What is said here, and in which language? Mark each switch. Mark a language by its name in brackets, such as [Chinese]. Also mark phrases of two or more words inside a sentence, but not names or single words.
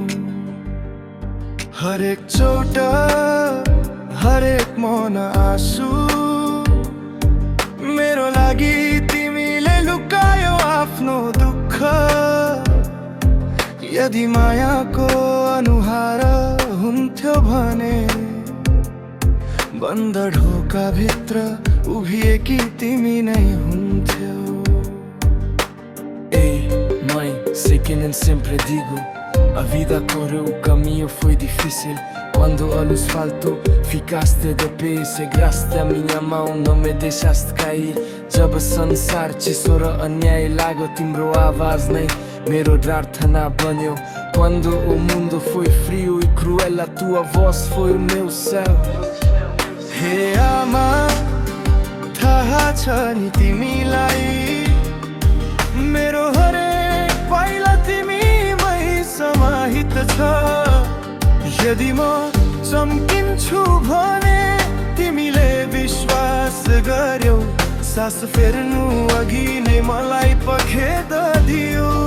[Nepali] हरेक चोट, हरेक मौन आँसु, मेरो लागि तिमीले लुकायो आफ्नो दुःख। यदि मायाको अनुहार हुन्थ्यो भने बन्द ढोका भित्र उभिएकी तिमी नै हुन्थ्यो। [Portuguese] Ei, mãe, sei que nem sempre digo, a vida correu, o caminho foi difícil. Quando a luz faltou, ficaste de pé, seguraste a minha mão, não me deixaste cair. [Nepali] जब संसार चिसो र अन्याय लाग्यो, तिम्रो आवाज नै मेरो प्रार्थना बन्यो. [Portuguese] Quando o mundo foi frio e cruel, a tua voz foi o meu céu. [Nepali] हे आमा, थाहा छ नि तिमीलाई, मेरो हरेक पाइला तिमीमै समाहित छ। यदि म चम्किन्छु भने तिमीले विश्वास गर्यौ, सास फेर्नु अघि नै मलाई पखेद दियो।